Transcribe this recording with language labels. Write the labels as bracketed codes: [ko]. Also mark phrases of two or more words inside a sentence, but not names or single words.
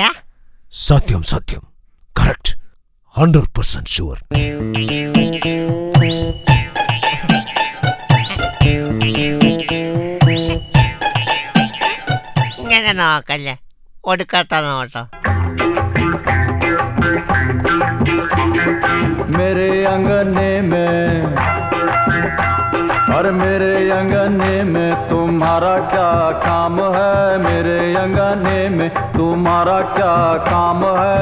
[ml] സത്യം സത്യം. കറക്റ്റ്. 100% ഷുവർ. ഇങ്ങനെ നോക്കല്ലേ, ഒടുക്കത്ത നോട്ടോ. [hi] मेरे अंगने में और मेरे अंगने में तुम्हारा क्या काम है? मेरे अंगने में तुम्हारा क्या काम है?